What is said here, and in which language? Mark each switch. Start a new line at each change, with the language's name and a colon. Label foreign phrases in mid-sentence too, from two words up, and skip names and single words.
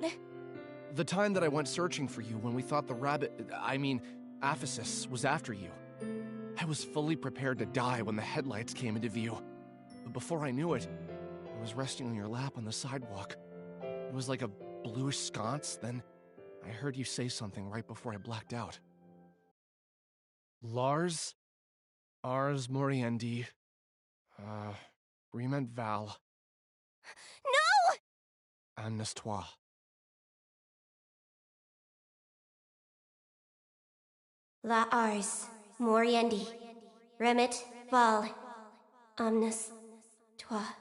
English: The time that I went searching for you when we thought the Aphesis was after you. I was fully prepared to die when the headlights came into view. But before I knew it, I was resting on your lap on the sidewalk. It was like a bluish sconce, then I heard you say something right before I blacked out.
Latin: Lars? Ars Moriendi. Rement Val.
English: No! Amnestoi. La Ars, Moriendi, Remit, Val, Omnis, Toi.